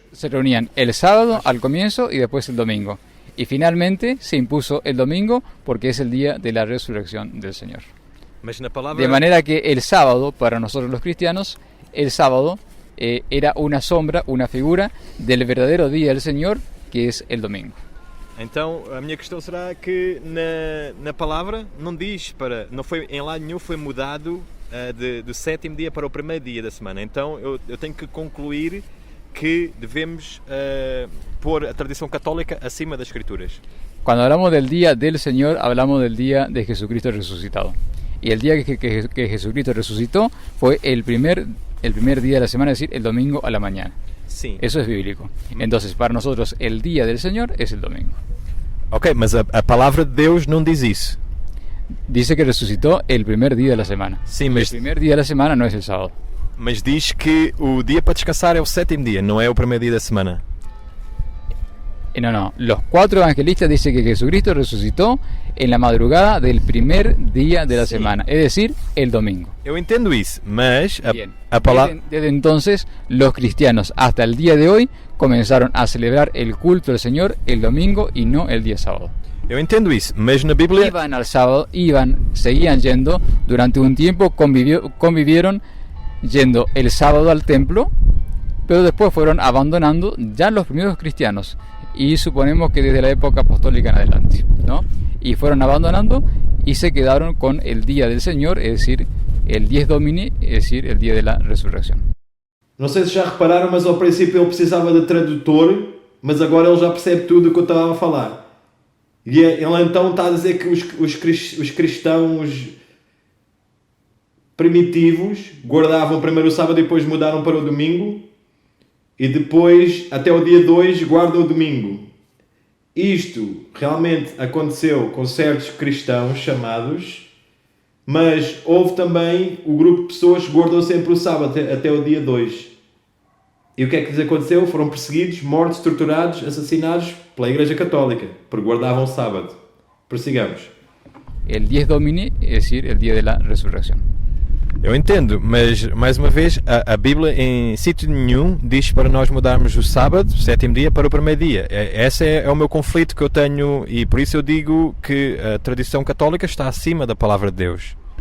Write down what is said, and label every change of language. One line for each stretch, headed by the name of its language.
Spanish: Se reunían el sábado al comienzo y después el domingo. Y finalmente se impuso el domingo porque es el día de la resurrección del Señor. De manera que el sábado, para nosotros los cristianos, el sábado era una sombra, una figura del verdadero día del Señor, que es el domingo.
Portuguese: Então, a minha questão será que na palavra não diz não foi em lado nenhum foi mudado do 7º dia para o primeiro dia da semana. Então, eu tenho que concluir que devemos pôr a tradição católica acima das Escrituras.
Spanish: Cuando hablamos del día del Señor, hablamos del día de Jesucristo resucitado. Y el día que Jesucristo resucitó fue el primer día de la semana, es decir, el domingo a la mañana. Sí. Eso es bíblico. Entonces, para nosotros, el día del Señor es el domingo.
Portuguese: Ok, mas a palavra de Deus não diz isso.
Spanish: Dice que resucitó el primer día de la semana.
Portuguese: Sim, mas...
Spanish: El primer día de la semana no es el sábado.
Portuguese: Mas diz que o dia para descansar é o 7º dia, não é o primeiro dia da semana.
Spanish: No. Los 4 evangelistas dicen que Jesucristo resucitó en la madrugada del primer día de la semana, es decir, el domingo.
Portuguese: Eu entendo isso, mas a palavra...
Spanish: Desde entonces, los cristianos hasta el día de hoy comenzaron a celebrar el culto del Señor el domingo y no el día sábado.
Portuguese: Eu entendo isso, mas na Bíblia...
Spanish: Iban al sábado, seguían yendo, durante un tiempo convivieron yendo el sábado al templo, pero después fueron abandonando ya los primeros cristianos. Y suponemos que desde la época apostólica en adelante, ¿no? Y fueron abandonando y se quedaron con el día del Señor, es decir, el Dies Domini, es decir, el día de la resurrección.
Portuguese: Não sei se já repararam, mas ao princípio ele precisava de tradutor, mas agora ele já percebe tudo o que eu estava a falar. E ele então está a dizer que os cristãos primitivos guardavam primeiro o sábado e depois mudaram para o domingo, e depois, até o dia 2, guardam o domingo. Isto realmente aconteceu com certos cristãos chamados, mas houve também o grupo de pessoas que guardam sempre o sábado até o dia 2. E o que é que lhes aconteceu? Foram perseguidos, mortos, torturados, assassinados pela Igreja Católica, porque guardavam o sábado. Prossigamos.
Spanish: El Dies Domini, es decir, el día de la resurrección.
Portuguese: Eu entendo, mas mais uma vez a Bíblia em sítio nenhum diz para nós mudarmos o sábado, sétimo dia, para o primeiro dia. Esse é o meu conflito que eu tenho e por isso eu digo que a tradição católica está acima da palavra de Deus.